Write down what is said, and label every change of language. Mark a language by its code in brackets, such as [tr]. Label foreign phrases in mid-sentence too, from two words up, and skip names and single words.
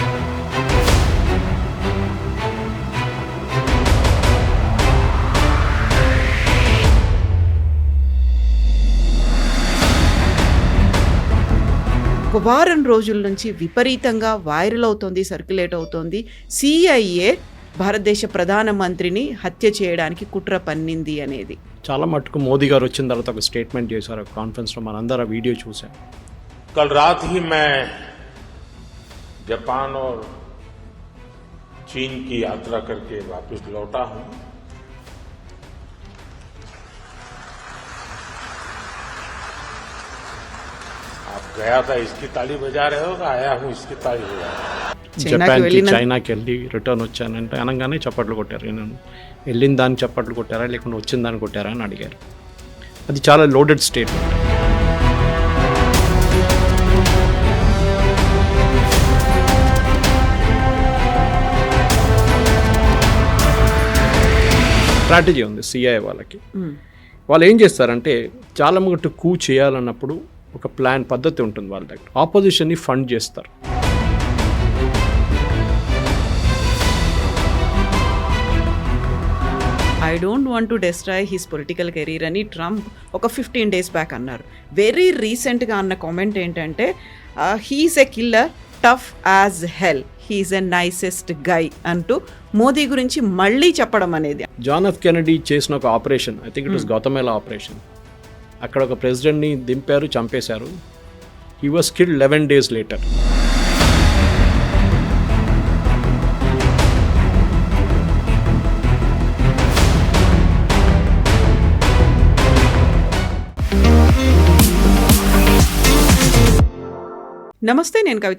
[te] ఒక వారం రోజుల నుంచి విపరీతంగా వైరల్ అవుతోంది, సర్క్యులేట్ అవుతోంది. CIA భారతదేశ ప్రధానమంత్రిని హత్య చేయడానికి కుట్ర పన్నింది అనేది. చాలా మటుకు మోదీ గారు వచ్చిన తర్వాత ఒక స్టేట్మెంట్ చేశారు కాన్ఫరెన్స్లో, మనందరూ ఆ వీడియో చూసాం. [hi] कल रात ही मैं जापान और चीन की यात्रा करके वापस लौटा हूं. आप गया था इसकी ताली बजा रहे हो, आया हूं इसकी ताली बजा रहे हो. [te] జపాన్కి చైనాకి వెళ్ళి రిటర్న్ వచ్చానంటే అనగానే చప్పట్లు కొట్టారు. నేను వెళ్ళిన దాన్ని చప్పట్లు కొట్టారా లేకుంటే వచ్చిన దాన్ని కొట్టారా అని అడిగారు. అది చాలా [en] loaded statement. [te] స్ట్రాటజీ ఉంది CIA వాళ్ళకి. వాళ్ళు ఏం చేస్తారంటే చాలా మటుకు కూ చేయాలన్నప్పుడు ఒక ప్లాన్ పద్ధతి ఉంటుంది వాళ్ళ దగ్గర. ఆపోజిషన్ని ఫండ్ చేస్తారు. [en] I don't want to destroy his political career [te] అని ట్రంప్ ఒక [en] 15 days back అన్నారు. very recentga [te] అన్న కామెంట్ ఏంటంటే [en] he's a killer, tough as hell, he's a nicest guy [te] అంటూ మోదీ గురించి మళ్ళీ చెప్పడం అనేది. జాన్ ఎఫ్ కెనడీ చేసిన ఒక ఆపరేషన్, [en] I think it was Guatemala operation. [te] అక్కడ ఒక ప్రెసిడెంట్ని దింపారు, చంపేశారు. [en] He was killed 11 days later. [te] నమస్తే, నేను కవిత.